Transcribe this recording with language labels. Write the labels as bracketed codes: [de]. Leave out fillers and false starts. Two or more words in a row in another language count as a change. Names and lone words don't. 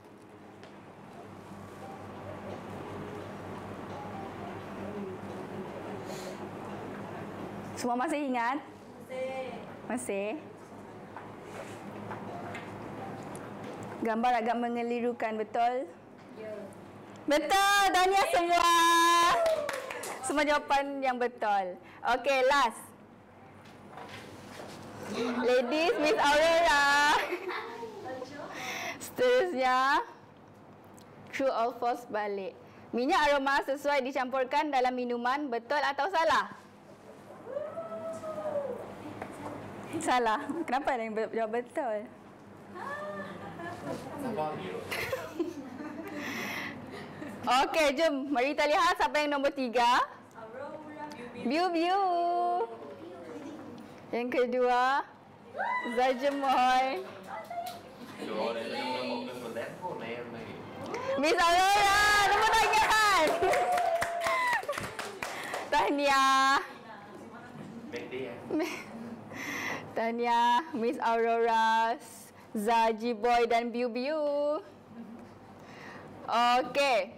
[ms] Semua masih ingat? Masih? Gambar agak mengelirukan, betul? Betul, tahniah semua. Semua jawapan yang betul. Okey, [en] last. Ladies, Miss Aurora. [ms] Seterusnya, [en] true or false [ms] balik. Minyak aroma sesuai dicampurkan dalam minuman, betul atau salah? Salah. Kenapa ada yang jawab betul? Sabar dia. Okey, jom. Mari kita lihat siapa yang nombor 3. Biu-biu. Yang kedua, Zajemoy. [vi] Rồi, đây là một cái phần đét của em này. [ms] Miss Aurora, nombor tangan. Tahniah. Betty em. Tahniah, Miss Aurora, Zaji Boy dan Biu-biu. Okey.